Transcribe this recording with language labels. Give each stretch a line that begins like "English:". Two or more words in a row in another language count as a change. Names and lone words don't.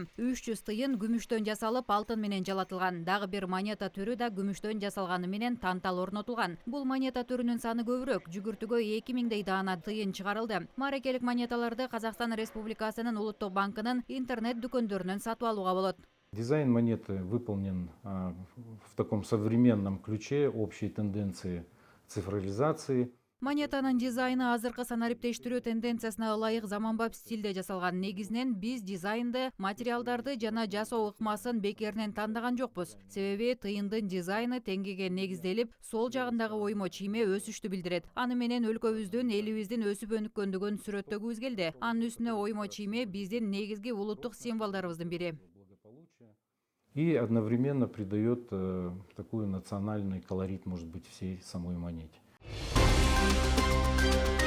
Kyrgyz: 300 тыйын күмүштөн жасалып, алтын менен жалатылган. Дагы бир монета түрү да күмүштөн жасалганы менен тантал орнотулган. Бул монета түрүнүн саны көбүрөөк. Жүгүртүүгө 2000 даана тыйын чыгарылды. Марекелик монеталарды Казакстан Республикасынын Улуттук банкынын интернет дүкөндөрүнөн сатып алууга болот.
Russian: Дизайн монеты выполнен в таком современном ключе общей тенденции цифровизации.
Kyrgyz: Монетанын дизайны азыркы санариптештирүү тенденциясына ылайык заманбап стилде жасалган. Негизинен биз дизайнды, материалдарды жана жасоо ыкмасын бекеринен тандаган жокпуз. Себеби тыйындын дизайны теңгеге негизделип, сол жагындагы оймо чийме өсүштү билдирет. Аны менен өлкөбүздүн, элибиздин өсүп өнүккөндүгүн сүрөттөгүбүз келди. Анын үстүнө оймо чийме биздин негизги улуттук символдорубуздун бири.
Russian: И одновременно придает такой национальный колорит, может быть, всей самой монете.